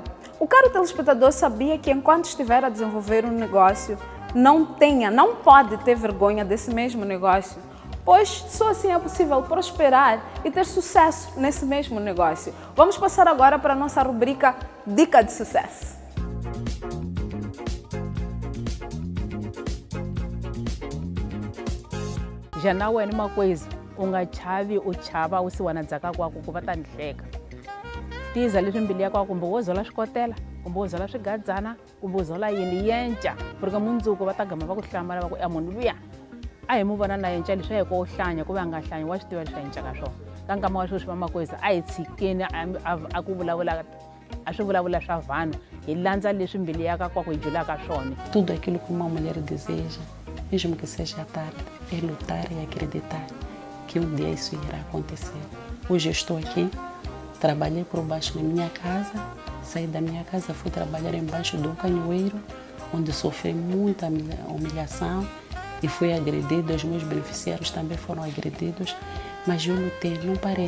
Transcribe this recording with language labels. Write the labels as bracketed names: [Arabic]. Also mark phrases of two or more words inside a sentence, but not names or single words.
[Portuguese] O caro telespectador sabia que enquanto estiver a desenvolver um negócio, não pode ter vergonha desse mesmo negócio, pois só assim é possível prosperar e ter sucesso nesse mesmo negócio. Vamos passar agora para a nossa rubrica Dica de Sucesso. Já não é uma coisa, [Tsonga] ungachavi uchava usiwanadzaka kwako kuva tandleka. Tiza leswi mbilu ya kwako kumbe wo zola swikotela, kumbe wo zola swigadzana, kumbe wo zola yini yenca, porque mundzuku va ta gama va ku hlamala va ku munhu luya a hi mu vona na yenca leswi a hi ko hlanya ku ve a nga hlanyi wa swi tiva leswi a yencaka swona. Ka nkama wa sweswi va makweza a hi tshikeni a ku vulavula a swi vulavula swa vanhu hi landza leswi mbilu ya ka kwako hi julaka swona. [Portuguese] Tudo aquilo que uma mulher deseja, mesmo que seja tarde, é lutar e acreditar que um dia isso irá acontecer. Hoje eu estou aqui, trabalhei por baixo na minha casa, saí da minha casa, fui trabalhar embaixo do canhoeiro, onde sofri muita humilhação e fui agredido, os meus beneficiários também foram agredidos, mas eu lutei, não parei.